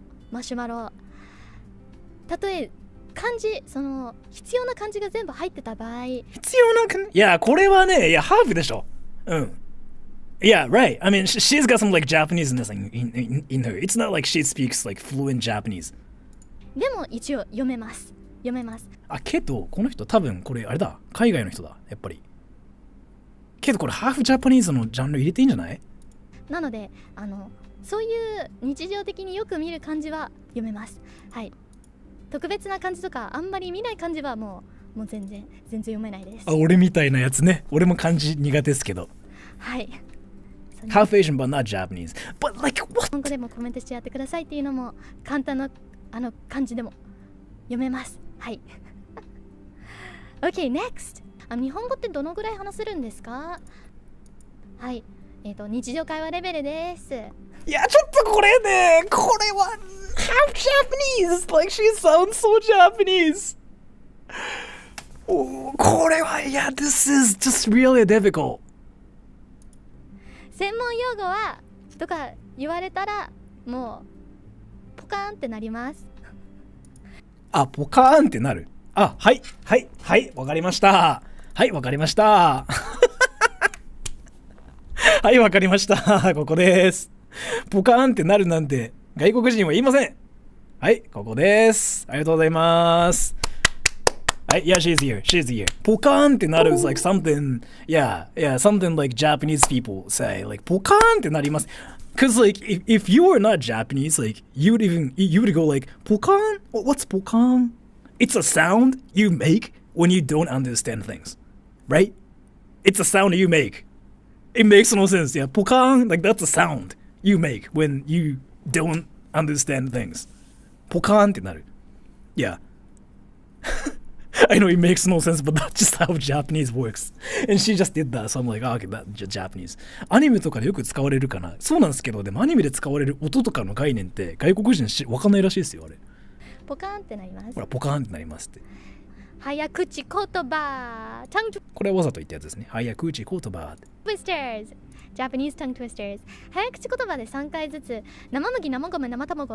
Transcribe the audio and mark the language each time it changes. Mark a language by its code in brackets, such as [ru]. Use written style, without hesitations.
[ja] マシュマロ、例え漢字その必要な漢字が全部入ってた場合、必要な漢字、いやこれはね、いやハーフでしょ。 [en] うん。Yeah, right. I mean, she's got some like Japaneseness in her. It's not like she speaks like fluent Japanese. [ja] でも一応読めます。あ、けどこの人多分これあれだ、海外の人だ、やっぱり。けどこれハーフジャパニーズのジャンル入れていいんじゃない？なのでそういう日常的によく見る漢字は読めます。はい。特別な漢字とかあんまり見ない漢字はもう全然読めないです。あ、俺みたいなやつね。俺も漢字苦手ですけど。はい。 [en] Half Asian but not Japanese. But like what? [ja] 日本語でもコメントしてやってくださいっていうのも簡単な漢字でも読めます。 [en] はい。Okay, next. [ja] 日本語ってどのぐらい話せるんですか？はい。日常会話レベルです。いや、ちょっとこれね、これは [en] half Japanese. Like she sounds so Japanese. [ja] これは、 [en] yeah, this is just really difficult. [ja] 専門用語はとか言われたらもうポカーンってなります。あ、ポカーンってなる。あ、はい、はい、はい、わかりました。はい、わかりました。はい、わかりました。ここです。ポカーンってなるなんて外国人は言いません。はい、ここです。ありがとうございます。 [en] はい、yeah, she's here. She's here. [ja] ポカーンってなる [en] is like something, yeah, something like Japanese people say. [ja] Like, ポカーンってなります。 [en] Cause like, if you were not Japanese, like, you would go like, ポカーン? What's ポカーン?It's a sound you make when you don't understand things, right? It's a sound you make. It makes no sense, yeah. ポカーン, like, that's a sound you make when you don't understand things. [ja] ポカーンってなる。Yeah. [en] I know it makes no sense, but that's just how Japanese works. And she just did that, so I'm like, oh, okay, that's Japanese. [ja] アニメとかでよく使われるかな。そうなんですけど、でもアニメで使われる音とかの概念って外国人わかんないらしいですよ、あれ。ポカーンってなります。ほら、ポカーンってなりますって。早口言葉。これはわざと言ったやつですね。早口言葉。 [en] Twisters。 Japanese tongue twisters。 [ja] 早口言葉で3回ずつ生麦、生米、生卵。